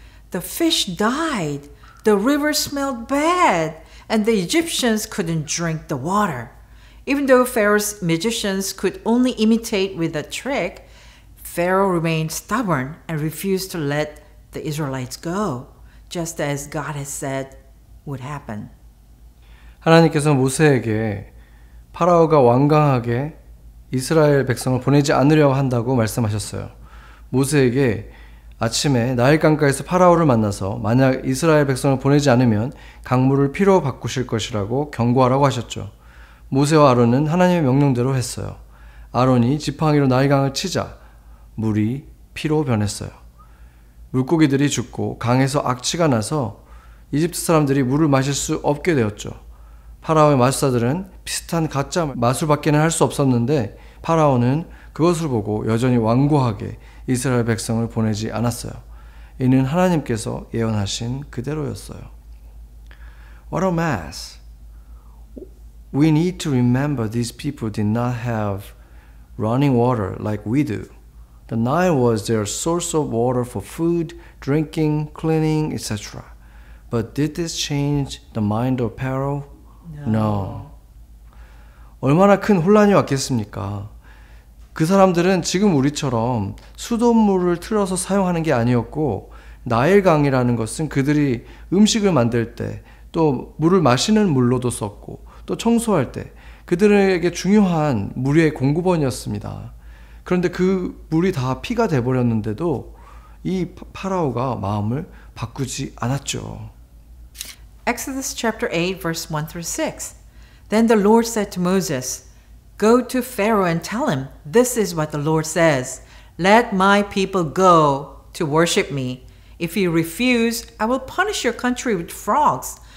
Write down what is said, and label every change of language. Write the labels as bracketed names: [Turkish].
[English] The fish died, the river smelled bad, and the Egyptians couldn't drink the water. Even though Pharaoh's magicians could only imitate with a trick, Pharaoh remained stubborn and refused to let the Israelites go, just as God has said would happen. [Korean] 하나님께서 모세에게 파라오가 완강하게 이스라엘 백성을 보내지 않으려 한다고 말씀하셨어요. 모세에게 아침에 나일 강가에서 파라오를 만나서 만약 이스라엘 백성을 보내지 않으면 강물을 피로 바꾸실 것이라고 경고하라고 하셨죠. 모세와 아론은 하나님의 명령대로 했어요. 아론이 지팡이로 나일강을 치자 물이 피로 변했어요. 물고기들이 죽고 강에서 악취가 나서 이집트 사람들이 물을 마실 수 없게 되었죠. 파라오의 마술사들은 비슷한 가짜 마술밖에는 할 수 없었는데 파라오는 그것을 보고 여전히 완고하게 이스라엘 백성을 보내지 않았어요. 이는 하나님께서 예언하신 그대로였어요. [English] What a mess! We need to remember these people did not have running water like we do. The Nile was their source of water for food, drinking, cleaning, etc. But did this change the mind of Pharaoh? No. [Korean] 얼마나 큰 혼란이 왔겠습니까? 그 사람들은 지금 우리처럼 수돗물을 틀어서 사용하는 게 아니었고 나일강이라는 것은 그들이 음식을 만들 때 또 물을 마시는 물로도 썼고 또 청소할 때 그들에게 중요한 물의 공급원이었습니다. 그런데 그 물이 다 피가 돼버렸는데도 이 파라오가 마음을 바꾸지 않았죠. [English] Exodus chapter 8 verse 1 through 6. Then the Lord said to Moses, Go to Pharaoh and tell him, this is what the Lord says. Let my people go to worship me. If you refuse, I will punish your country with frogs.